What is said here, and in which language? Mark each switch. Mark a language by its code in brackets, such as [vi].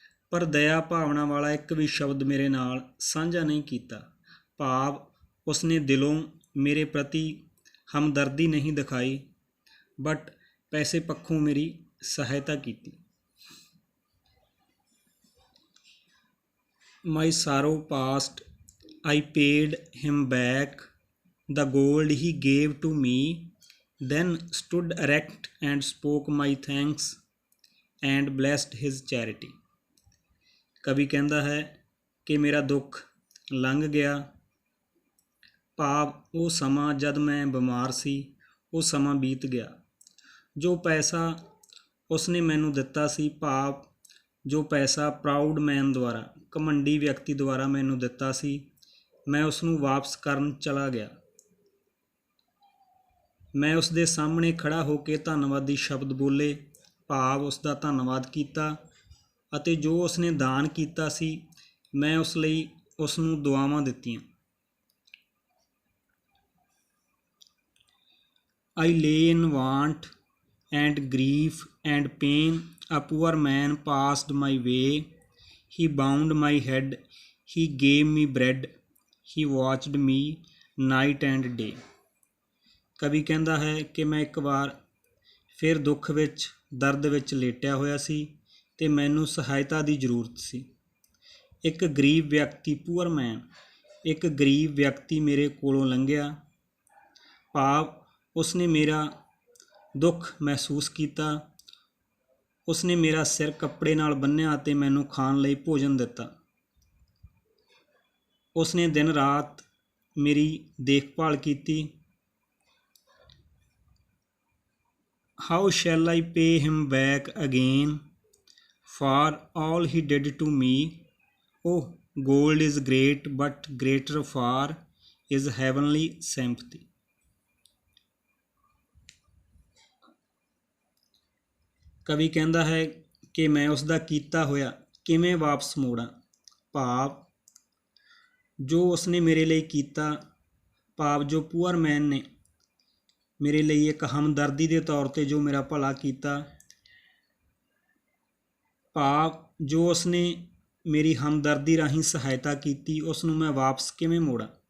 [pa] ਪਰ ਦਇਆ ਭਾਵਨਾ ਵਾਲਾ ਇੱਕ ਵੀ ਸ਼ਬਦ ਮੇਰੇ ਨਾਲ ਸਾਂਝਾ ਨਹੀਂ ਕੀਤਾ। ਭਾਵ ਉਸਨੇ ਦਿਲੋਂ ਮੇਰੇ ਪ੍ਰਤੀ ਹਮਦਰਦੀ ਨਹੀਂ ਦਿਖਾਈ, ਬਟ ਪੈਸੇ ਪੱਖੋਂ ਮੇਰੀ ਸਹਾਇਤਾ ਕੀਤੀ। [en] My sorrow past, I paid him back the gold he gave to me, then stood erect and spoke my thanks and blessed his charity. [pa] ਕਵੀ ਕਹਿੰਦਾ ਹੈ ਕਿ ਮੇਰਾ ਦੁੱਖ ਲੰਘ ਗਿਆ। ਭਾਵ ਉਹ ਸਮਾਂ ਜਦ ਮੈਂ ਬਿਮਾਰ ਸੀ, ਉਹ ਸਮਾਂ ਬੀਤ ਗਿਆ। ਜੋ ਪੈਸਾ ਉਸਨੇ ਮੈਨੂੰ ਦਿੱਤਾ ਸੀ, ਭਾਵ ਜੋ ਪੈਸਾ ਪ੍ਰਾਊਡ ਮੈਨ ਦੁਆਰਾ, ਘਮੰਡੀ ਵਿਅਕਤੀ ਦੁਆਰਾ ਮੈਨੂੰ ਦਿੱਤਾ ਸੀ, ਮੈਂ ਉਸ ਨੂੰ ਵਾਪਸ ਕਰਨ ਚਲਾ ਗਿਆ। ਮੈਂ ਉਸ ਦੇ ਸਾਹਮਣੇ ਖੜ੍ਹਾ ਹੋ ਕੇ ਧੰਨਵਾਦੀ ਸ਼ਬਦ ਬੋਲੇ, ਭਾਵ ਉਸ ਦਾ ਧੰਨਵਾਦ ਕੀਤਾ। ਅਤੇ ਜੋ ਉਸਨੇ ਦਾਨ ਕੀਤਾ ਸੀ, ਮੈਂ ਉਸ ਲਈ ਉਸ ਨੂੰ ਦੁਆਵਾਂ ਦਿੱਤੀਆਂ। [en] I lay in want and grief and pain, a poor man passed my way. He bound my head, he gave me bread, he watched me night and day. [pa] ਕਵੀ ਕਹਿੰਦਾ ਹੈ ਕਿ ਮੈਂ ਇੱਕ ਵਾਰ ਫਿਰ ਦੁੱਖ ਵਿੱਚ, ਦਰਦ ਵਿੱਚ ਲੇਟਿਆ ਹੋਇਆ ਸੀ ਅਤੇ ਮੈਨੂੰ ਸਹਾਇਤਾ ਦੀ ਜ਼ਰੂਰਤ ਸੀ। ਇੱਕ ਗਰੀਬ ਵਿਅਕਤੀ, ਪੂਅਰ ਮੈਨ, ਇੱਕ ਗਰੀਬ ਵਿਅਕਤੀ ਮੇਰੇ ਕੋਲੋਂ ਲੰਘਿਆ। ਭਾਵ ਉਸਨੇ ਮੇਰਾ ਦੁੱਖ ਮਹਿਸੂਸ ਕੀਤਾ। ਉਸਨੇ ਮੇਰਾ ਸਿਰ ਕੱਪੜੇ ਨਾਲ ਬੰਨ੍ਹਿਆ ਅਤੇ ਮੈਨੂੰ ਖਾਣ ਲਈ ਭੋਜਨ ਦਿੱਤਾ। ਉਸਨੇ ਦਿਨ ਰਾਤ ਮੇਰੀ ਦੇਖਭਾਲ ਕੀਤੀ। [en] How shall I pay him back again for all he did to me? Oh, gold is great, but greater far is heavenly sympathy. [pa] ਕਵੀ ਕਹਿੰਦਾ ਹੈ ਕਿ ਮੈਂ ਉਸ ਦਾ ਕੀਤਾ ਹੋਇਆ ਕਿਵੇਂ ਵਾਪਸ ਮੋੜਾਂ। ਭਾਵ ਜੋ ਉਸਨੇ ਮੇਰੇ ਲਈ ਕੀਤਾ, ਭਾਵ ਜੋ ਪੂਅਰ ਮੈਨ ਨੇ ਮੇਰੇ ਲਈ ਇੱਕ ਹਮਦਰਦੀ ਦੇ ਤੌਰ 'ਤੇ ਜੋ ਮੇਰਾ ਭਲਾ ਕੀਤਾ, ਭਾਵ ਜੋ ਉਸਨੇ ਮੇਰੀ ਹਮਦਰਦੀ ਰਾਹੀਂ ਸਹਾਇਤਾ ਕੀਤੀ, ਉਸ ਨੂੰ ਮੈਂ ਵਾਪਸ ਕਿਵੇਂ ਮੋੜਾਂ।